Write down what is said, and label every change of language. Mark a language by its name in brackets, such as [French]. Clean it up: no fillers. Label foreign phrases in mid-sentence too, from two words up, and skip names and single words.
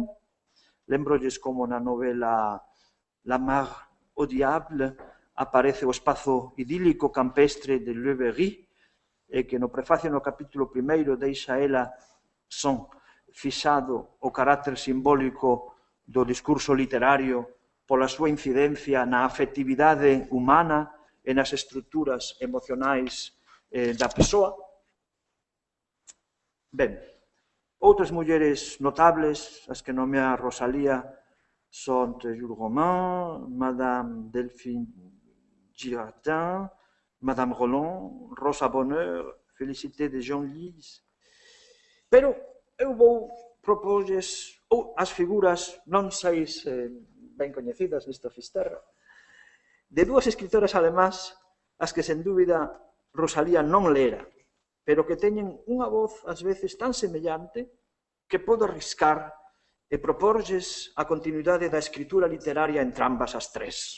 [Galician] Lembrolles como na novela La Mar au Diable aparece o espazo idílico campestre de Le Berry, e que no prefacio no capítulo primeiro deixa ela son fixado o carácter simbólico do discurso literario pola súa incidencia na afectividade humana e nas estruturas emocionais da persoa. Ben, outras mulleres notables, as que nomea Rosalía, son Jules Romain, Madame Delphine Girardin, Madame Roland, Rosa Bonheur, Félicité de Genlis. Pero eu vou propolles as figuras, non sei se ben coñecidas nesta fisterra, de dúas escritoras alemás, as que, sen dúbida, Rosalía non lera, pero que teñen unha voz, ás veces, tan semellante que podo arriscar e proporlles a continuidade da escritura literaria entre ambas as tres.